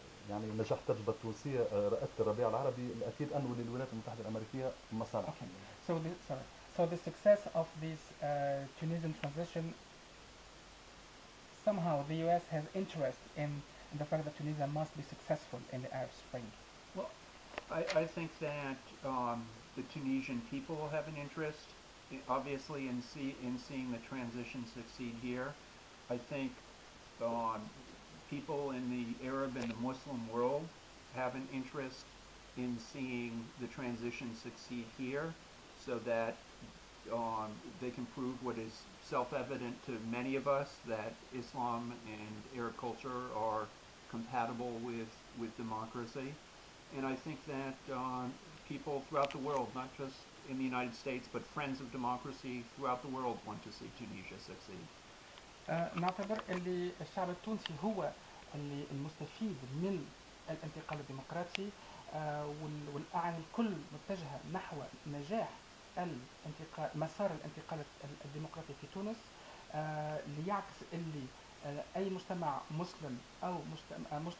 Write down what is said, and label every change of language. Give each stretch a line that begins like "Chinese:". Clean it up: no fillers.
Arabic: يعني نجاح التجربة التونسية رئاسة الربيع العربي الأكيد أنه للولايات المتحدة الأمريكية مصالح.
English: Okay. So the success of this Tunisian transition, somehow the U.S. has interest in the fact that Tunisia must be successful in the Arab Spring. Well, I think that the Tunisian people have an interest, obviously, in seeing the transition succeed here. I think people in the Arab and the Muslim world have an interest in seeing the transition succeed here, so that they can prove what is self-evident to many of us, that Islam and Arab culture are compatible with democracy. And I think that people throughout the world, not just in the United States, but friends of democracy throughout the world, want to see Tunisia succeed.
Arabic: نعتبر اللي الشعب التونسي هو اللي المستفيد من الانتقال الديمقراطي، والأعين الكل متجهة نحو نجاح الانتقال، مسار الانتقال الديمقراطي في تونس، ليعكس اللي أي مجتمع مسلم أو مجتمع